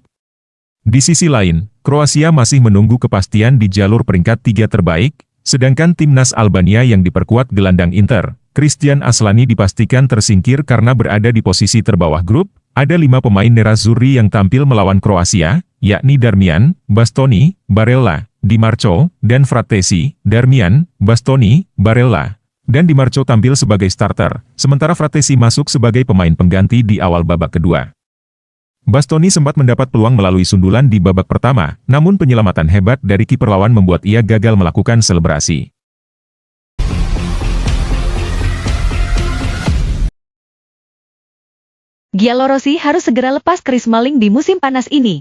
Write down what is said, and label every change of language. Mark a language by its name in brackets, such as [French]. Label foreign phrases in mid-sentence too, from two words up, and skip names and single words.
[Indonesian] Di sisi lain, Kroasia masih menunggu kepastian di jalur peringkat 3 terbaik, sedangkan timnas Albania yang diperkuat gelandang Inter, Christian Aslani dipastikan tersingkir karena berada di posisi terbawah grup. Ada 5 pemain nerazzurri yang tampil melawan Kroasia, yakni Darmian, Bastoni, Barella, Di Marco, dan Frattesi. Darmian, Bastoni, Barella, dan Di Marco tampil sebagai starter, sementara Frattesi masuk sebagai pemain pengganti di awal babak kedua. Bastoni sempat mendapat peluang melalui sundulan di babak pertama, namun penyelamatan hebat dari kiper lawan membuat ia gagal melakukan selebrasi. Giallorossi harus segera lepas Chris Smalling di musim panas ini.